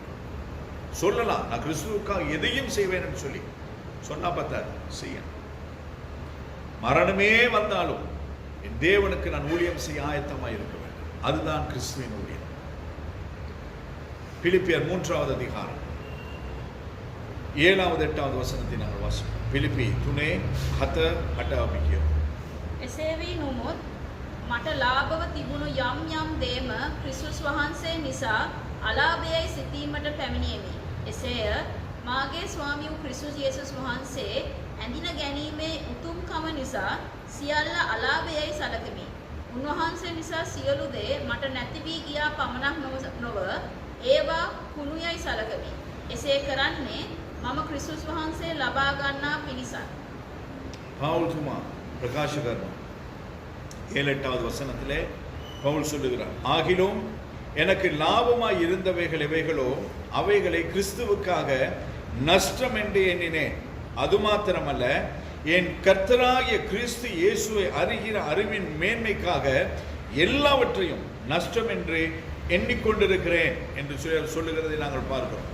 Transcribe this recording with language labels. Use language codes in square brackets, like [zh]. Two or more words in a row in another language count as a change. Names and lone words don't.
[ta] சொல்லலாம் நான் கிறிஸ்துவுக்காக எதையும் செய்வேன்னு சொல்லி சொன்னா பார்த்தார் செய்ய. மரணமே வந்தாலும் என் தேவனுக்கு நான் ஊழியம் செய்ய ஆயத்தமாக இருக்க வேண்டும். அதுதான் கிறிஸ்துவின் ஊழியம். பிலிப்பியர் 3வது அதிகாரம் 7வது 8வது වසනத்தை நாங்கள் வாசிப்போம். [si] පිලිපි 3:7-8 අපි කියමු. එසේ වී නොමුත් මට ලාභව තිබුණු යම් යම් දේම ක්‍රිස්තුස් වහන්සේ නිසා අලාභයයි සිතීමට පැමිණියෙමි. එසේය මාගේ ස්වාමී වූ ක්‍රිස්තුස් යේසුස් වහන්සේ ඇඳින ගැනීමේ උතුම්කම නිසා සියල්ල අලාභයයි සලකමි. උන්වහන්සේ නිසා සියලු දේ මට නැති වී ගියා පමණක් නොව ඒවා කුණුයයි සලකමි. එසේ කරන්නේ මම ක්‍රිස්තුස් වහන්සේ ලබා ගන්නා පිණිසයි. [ta] பவுல் பிரகாஷ கர்மா 7-8வது வசனத்திலே பவுல் சொல்லுகிறார், ஆகிலும் எனக்கு லாபமாய் இருந்தவைகள் எவைகளோ அவைகளை கிறிஸ்துவுக்காக நஷ்டம் என்று எண்ணினேன். அது மாத்திரமல்ல, என் கர்த்தராகிய கிறிஸ்து இயேசுவை அறிகிற அறிவின் மேன்மைக்காக எல்லாவற்றையும் நஷ்டம் என்று எண்ணிக்கொண்டிருக்கிறேன் என்று சொல்லுகிறதை நாங்கள் பார்க்கிறோம்.